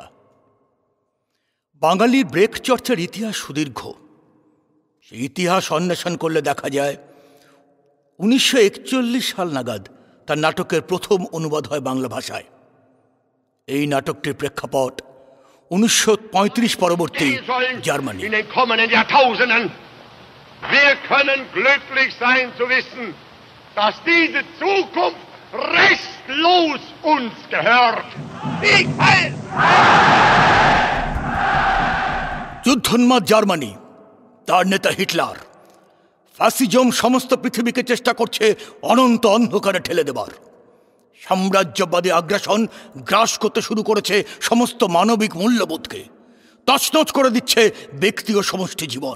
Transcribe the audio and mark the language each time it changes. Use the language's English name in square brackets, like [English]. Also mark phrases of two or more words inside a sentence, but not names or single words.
[Bangla] বাঙালির ব্রেখ চর্চার ইতিহাস সুদীর্ঘ। সেই ইতিহাস অন্বেষণ করলে দেখা যায় 1941 সাল নাগাদ তার নাটকের প্রথম অনুবাদ হয় বাংলা ভাষায়। এই নাটকটির প্রেক্ষাপট 1935 পরবর্তী জার্মানি। [German] Wir können glücklich sein zu wissen, dass diese Zukunft restlos uns gehört. [Bangla] যুদ্ধোন্মাদ জার্মানি, তার নেতা হিটলার, ফ্যাসিজম সমস্ত পৃথিবীকে চেষ্টা করছে অনন্ত অন্ধকারে ঠেলে দেবার। সাম্রাজ্যবাদী আগ্রাসন গ্রাস করতে শুরু করেছে সমস্ত মানবিক মূল্যবোধকে, তছনছ করে দিচ্ছে ব্যক্তি ও সমষ্টি জীবন।